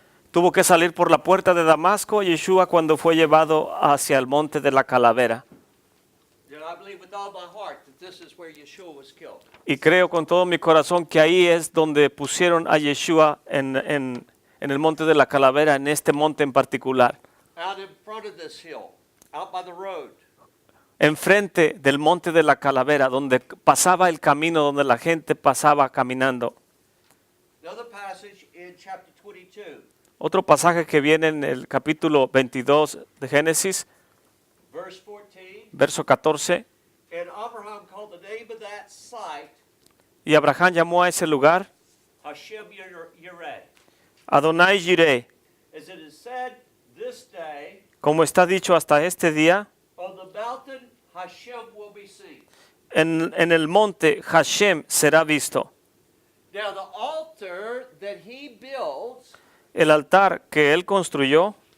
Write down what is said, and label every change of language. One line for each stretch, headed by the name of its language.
Spanish: Tuvo que salir por la puerta de Damasco Yeshua cuando fue llevado hacia el monte de la Calavera.
English: And I believe with all my heart that this is where Yeshua was killed.
Spanish: Y creo con todo mi corazón que ahí es donde pusieron a Yeshua en el monte de la Calavera, en este monte en particular.
English: Out in front of this hill, out by the road.
Spanish: Enfrente del monte de la Calavera, donde pasaba el camino, donde la gente pasaba caminando.
English: Another passage in chapter 22,
Spanish: Otro pasaje que viene en el capítulo 22 de Génesis,
English: verse 14.
Spanish: verso 14.
English: And Abraham called the name of that site
Spanish: Y Abraham llamó a ese lugar
English: Hashem Yireh.
Spanish: Adonai Jireh,
English: As it is said this day,
Spanish: como está dicho hasta este día,
English: on the mountain Hashem will be seen.
Spanish: en el monte Hashem será visto.
English: Now the altar that he builds,
Spanish: El altar que él construyó,